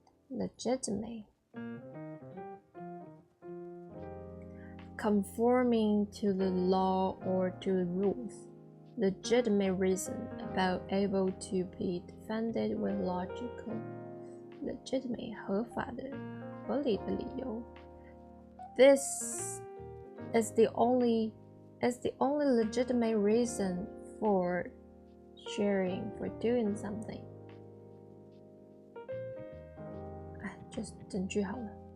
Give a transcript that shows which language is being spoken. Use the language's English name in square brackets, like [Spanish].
[English] Legitimate. Conforming to the law or to the rules. Legitimate reason, about able to be defended with logical. [Chinese] Legitimate, 合法的，合理的理由。 [English] This is the only legitimate reason for sharing, for doing something. [Chinese] just整句好了。